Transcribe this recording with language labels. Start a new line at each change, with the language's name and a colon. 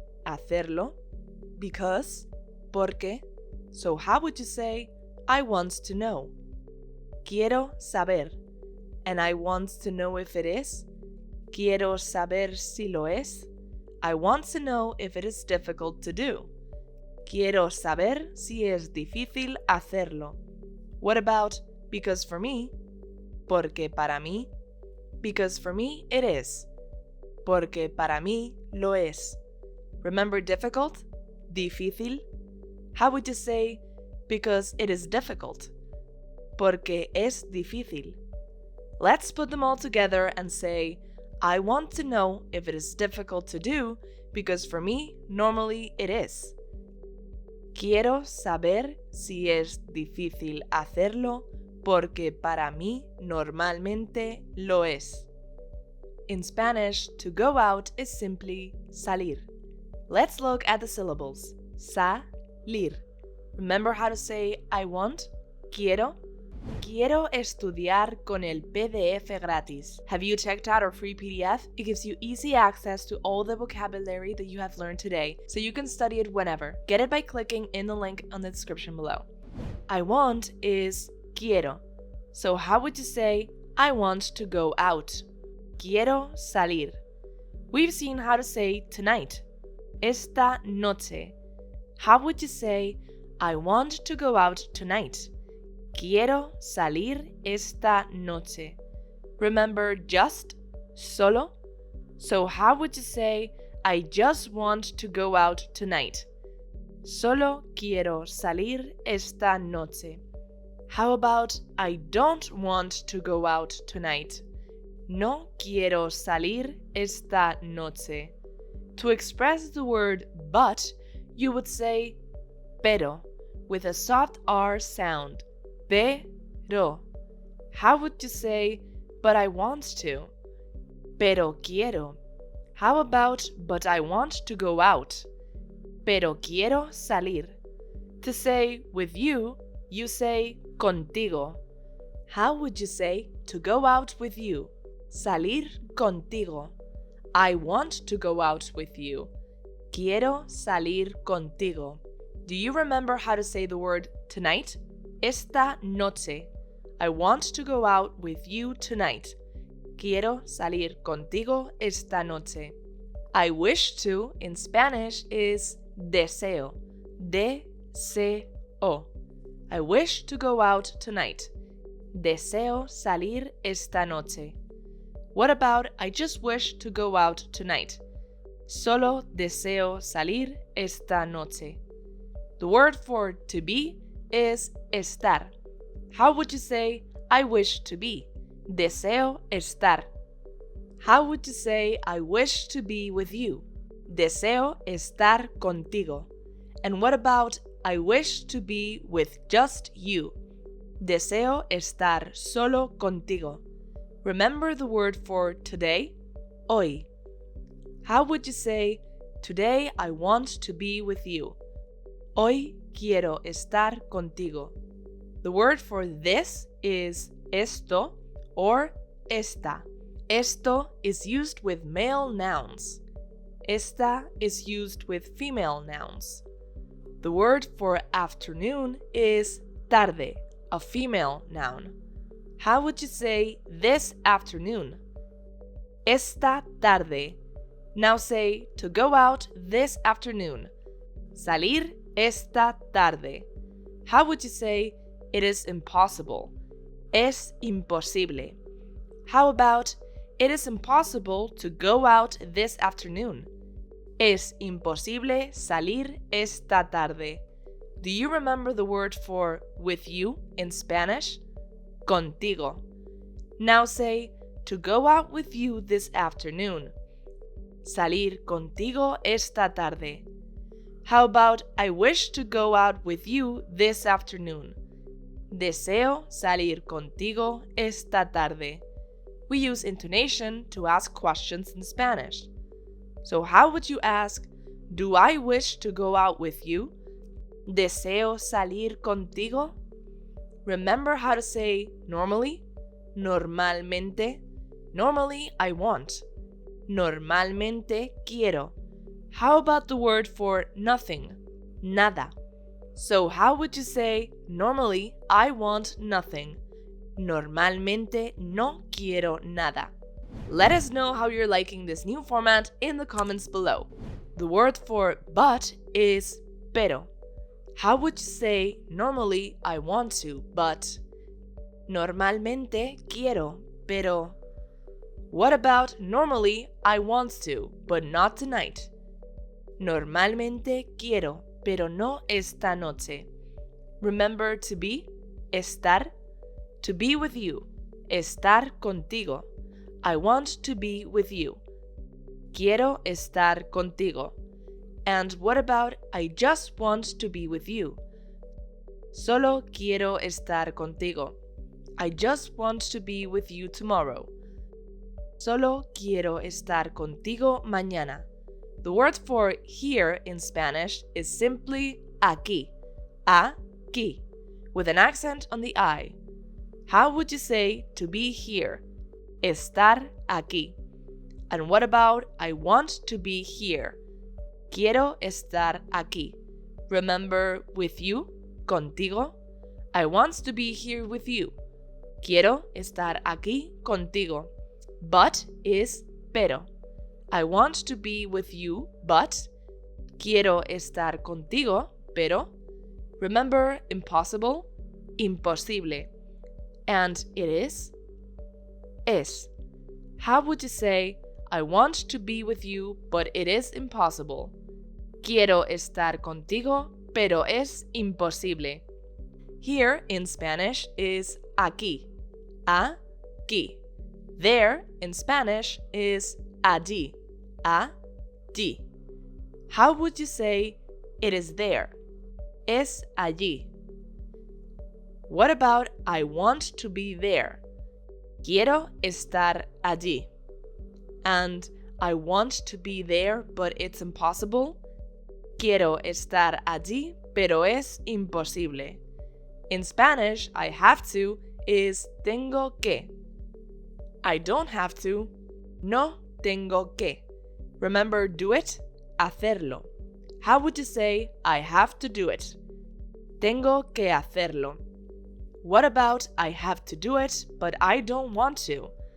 English: hacerlo, because, porque. So how would you say, I want to know?
Spanish: Quiero saber.
English: And I want to know if it is.
Spanish: Quiero saber si lo es.
English: I want to know if it is difficult to do.
Spanish: Quiero saber si es difícil hacerlo.
English: What about because for me?
Spanish: Porque para mí.
English: Because for me it is.
Spanish: Porque para mí lo es.
English: Remember difficult?
Spanish: Difícil?
English: How would you say because it is difficult?
Spanish: Porque es difícil.
English: Let's put them all together and say, I want to know if it is difficult to do because for me, normally it is.
Spanish: Quiero saber si es difícil hacerlo porque para mí normalmente lo es.
English: In Spanish, to go out is simply salir. Let's look at the syllables. Salir. Remember how to say I want?
Spanish: Quiero. Quiero estudiar con el PDF gratis.
English: Have you checked out our free PDF? It gives you easy access to all the vocabulary that you have learned today, so you can study it whenever. Get it by clicking in the link on the description below. I want is quiero. So how would you say I want to go out?
Spanish: Quiero salir.
English: We've seen how to say tonight.
Spanish: Esta noche.
English: How would you say I want to go out tonight?
Spanish: Quiero salir esta noche.
English: Remember just, solo? So how would you say I just want to go out tonight?
Spanish: Solo quiero salir esta noche.
English: How about I don't want to go out tonight?
Spanish: No quiero salir esta noche.
English: To express the word but, you would say pero with a soft R sound. Pero. How would you say, but I want to?
Spanish: Pero quiero.
English: How about, but I want to go out?
Spanish: Pero quiero salir.
English: To say with you, you say contigo. How would you say to go out with you?
Spanish: Salir contigo.
English: I want to go out with you.
Spanish: Quiero salir contigo.
English: Do you remember how to say the word tonight?
Spanish: Esta noche.
English: I want to go out with you tonight.
Spanish: Quiero salir contigo esta noche.
English: I wish to in Spanish is deseo. Deseo. I wish to go out tonight.
Spanish: Deseo salir esta noche.
English: What about I just wish to go out tonight?
Spanish: Solo deseo salir esta noche.
English: The word for to be is estar. How would you say I wish to be?
Spanish: Deseo estar.
English: How would you say I wish to be with you?
Spanish: Deseo estar contigo.
English: And what about I wish to be with just you?
Spanish: Deseo estar solo contigo.
English: Remember the word for today? Hoy. How would you say today I want to be with you?
Spanish: Hoy quiero estar contigo.
English: The word for this is esto or esta. Esto is used with male nouns. Esta is used with female nouns. The word for afternoon is tarde, a female noun. How would you say this afternoon?
Spanish: Esta tarde.
English: Now say to go out this afternoon.
Spanish: Salir esta tarde.
English: How would you say it is impossible?
Spanish: Es imposible.
English: How about it is impossible to go out this afternoon?
Spanish: Es imposible salir esta tarde.
English: Do you remember the word for with you in Spanish? Contigo. Now say to go out with you this afternoon.
Spanish: Salir contigo esta tarde.
English: How about I wish to go out with you this afternoon?
Spanish: Deseo salir contigo esta tarde.
English: We use intonation to ask questions in Spanish. So how would you ask, do I wish to go out with you?
Spanish: Deseo salir contigo?
English: Remember how to say normally?
Spanish: Normalmente.
English: Normally I want.
Spanish: Normalmente quiero.
English: How about the word for nothing? Nada. So how would you say, normally I want nothing?
Spanish: Normalmente no quiero nada.
English: Let us know how you're liking this new format in the comments below. The word for but is pero. How would you say, normally I want to, but?
Spanish: Normalmente quiero, pero.
English: What about normally I want to, but not tonight?
Spanish: Normalmente quiero, pero no esta noche.
English: Remember to be, estar. To be with you,
Spanish: estar contigo.
English: I want to be with you.
Spanish: Quiero estar contigo.
English: And what about I just want to be with you?
Spanish: Solo quiero estar contigo.
English: I just want to be with you tomorrow.
Spanish: Solo quiero estar contigo mañana.
English: The word for here in Spanish is simply aquí. Aquí, with an accent on the I. How would you say to be here?
Spanish: Estar aquí.
English: And what about I want to be here?
Spanish: Quiero estar aquí.
English: Remember with you,
Spanish: contigo.
English: I want to be here with you.
Spanish: Quiero estar aquí contigo.
English: But is
Spanish: pero.
English: I want to be with you, but.
Spanish: Quiero estar contigo, pero.
English: Remember impossible, imposible. And it is How would you say, I want to be with you, but it is impossible?
Spanish: Quiero estar contigo, pero es imposible.
English: Here in Spanish is aquí. Aquí. There in Spanish is allí. Allí. How would you say it is there?
Spanish: Es allí.
English: What about I want to be there?
Spanish: Quiero estar allí.
English: And I want to be there, but it's impossible.
Spanish: Quiero estar allí, pero es imposible.
English: In Spanish, I have to is tengo que. I don't have to.
Spanish: No tengo que.
English: Remember do it, hacerlo. How would you say I have to do it?
Spanish: Tengo que hacerlo.
English: What about I have to do it, but I don't want to?